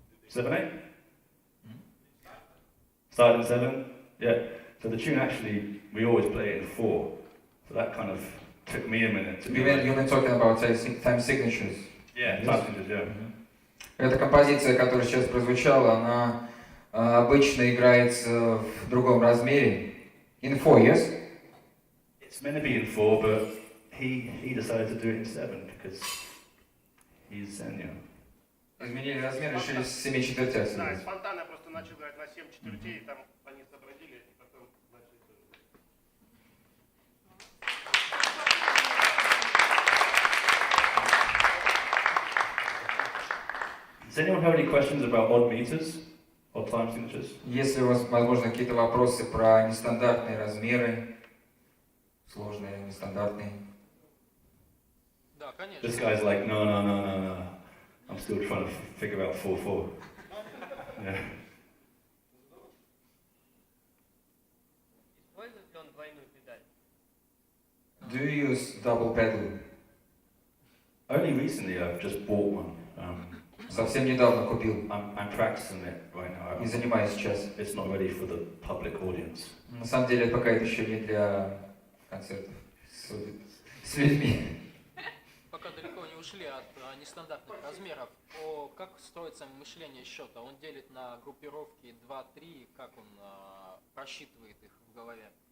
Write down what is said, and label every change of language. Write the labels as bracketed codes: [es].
[en] 7/8? Started in 7? Yeah. So the tune actually, we always play it in 4. So that kind of took me a minute to You mean talking about time signatures? Yeah, time signatures, yeah. [ru] Эта композиция, которая сейчас прозвучала, она обычно играется в другом размере. [en] In 4, yes? It's meant to be in 4, but he decided to do it in 7 because he's Xenia. [ru] Изменили размер, решили с 7 четвертях Да, сыграть. спонтанно просто начал играть на 7 четвертей, и там они сообразили, и потом начали. [en] Does anyone have any questions about odd meters? Odd time signatures? [ru] Если у вас, возможно, какие-то вопросы про нестандартные размеры, сложные, нестандартные. Да, конечно. [en] This guy's like, no. I'm still trying to figure out 4/4. Yeah. [ru] Использует ли он двойную педаль? [en] Do you use double pedal? Only recently I've just bought one. [ru] Совсем недавно купил [en] I'm practicing it right now. [ru] и занимаюсь сейчас. [en] It's not ready for the public audience. [ru] На самом деле, пока это еще не для концертов с людьми. Пока далеко не ушли от нестандартных размеров, как строится мышление счета? Он делит на группировки 2-3, как он просчитывает их в голове?